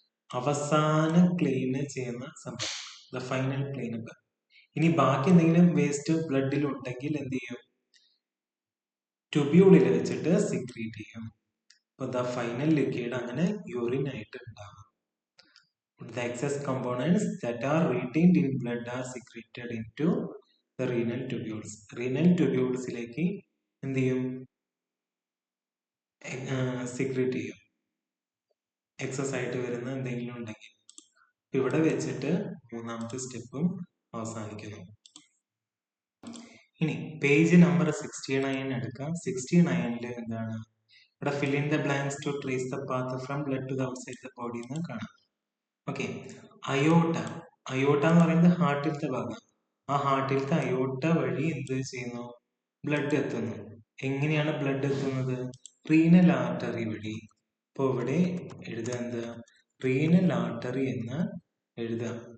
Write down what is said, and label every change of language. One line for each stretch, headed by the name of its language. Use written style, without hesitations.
Malayalam: അവസാനം ക്ലീൻ ചെയ്യുന്ന സംഭവം, ദ ഫൈനൽ ക്ലീൻ അപ്പ്. ഇനി ബാക്കി എന്തെങ്കിലും വേസ്റ്റ് ബ്ലഡിൽ ഉണ്ടെങ്കിൽ എന്ത് ചെയ്യും? ട്യൂബ്യൂളിൽ വെച്ചിട്ട് സിക്രീറ്റ് ചെയ്യും. അപ്പൊ ദ ഫൈനൽ ലിക്വിഡ് അങ്ങനെ യൂറിൻ ആയിട്ട് ഉണ്ടാകും.
English: The excess components that are retained in blood are secreted into the renal tubules.
Malayalam: Renal tubulesലേക്ക് എന്ത് ചെയ്യും? സിക്രീറ്റ് ചെയ്യും, എക്സസ് ആയിട്ട് വരുന്ന എന്തെങ്കിലും ഉണ്ടെങ്കിൽ. ഇവിടെ വെച്ചിട്ട് മൂന്നാമത്തെ സ്റ്റെപ്പും അവസാനിക്കുന്നു. ഇനി പേജ് നമ്പർ 69 എടുക്കാം. 69 എന്താണ്? ഇവിടെ
English: fill in the blanks to trace the path from blood to the outside the body
Malayalam: എന്ന് കാണാം. ഓക്കെ, അയോട്ട. അയോട്ട എന്ന് പറയുന്നത് ഹാർട്ടിലത്തെ ഭാഗം. ആ ഹാർട്ടിലത്തെ അയോട്ട വഴി എന്ത് ചെയ്യുന്നു? ബ്ലഡ് എത്തുന്നു. എങ്ങനെയാണ് ബ്ലഡ് എത്തുന്നത്? റീനൽ ആർട്ടറി വഴി. അപ്പോൾ ഇവിടെ എഴുതുക എന്ത്? റീനൽ ആർട്ടറി എന്ന് എഴുതുക.